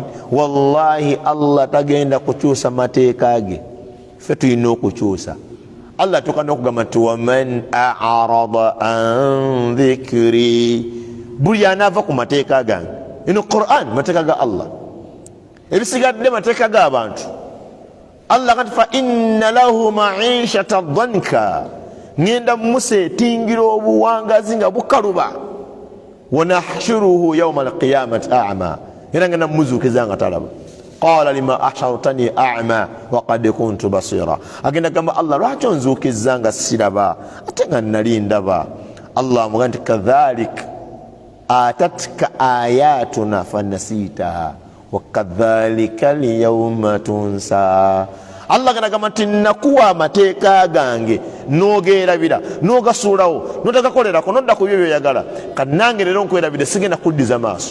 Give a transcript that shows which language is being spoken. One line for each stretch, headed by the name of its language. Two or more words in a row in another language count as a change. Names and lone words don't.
Ganda: Wallahi Allah tagenda kukyusa mateeka ge, ffe tulina okukyusa. Allah tukana okugamba nti
Arabic: ومن أعرض عن ذكري,
Ganda: buli anaava ku mateeka gange. Ino Quran mateeka ga Allah, ebisigadde mateeka g'abantu.
Arabic: Allah kati فإن له معيشة ضنكا,
Ganda: ngenda museetingira obuwangazi nga bukaluba.
Arabic: ونحشره يوم القيامة أعمى,
Ganda: era ngenda muzuukiza nga talaba.
Arabic: قال لم حشرتني أعمى وقد كنت بصيرا,
Ganda: agenda gamba Allah lwaki onzuukiza nga siraba ate nga nali ndaba. Allah amugamba nti
Arabic: كذلك أتتك آياتنا فنسيتها وكذلك اليوم تنسى.
Ganda: Allah gamba nti nakuwa amateeka gange n'ogeerabira n'ogasuulawo n'otagakolerako n'odda ku byo byoyagala, kati nange leero nkwerabire sigenda kuddiza maaso.